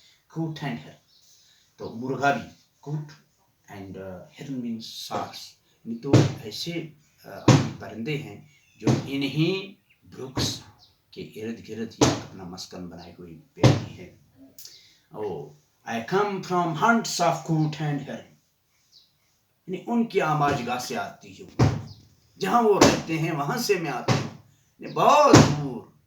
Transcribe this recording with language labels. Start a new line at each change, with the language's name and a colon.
Urdu: کوٹ and ہرن، تو مرغا بھی کوٹ اینڈ ہرن مینس سارس، یہ تو ایسے پرندے ہیں جو انہی بروکس کے ارد گرد ہی اپنا مسکن بنائے ہوئے بیٹھے ہیں.
English: I come from hunts of coot and hern.
Urdu: یعنی ان کی آماج گاہ سے آتی ہوں، جہاں وہ رہتے ہیں وہاں سے میں آتی ہوں بہت دور.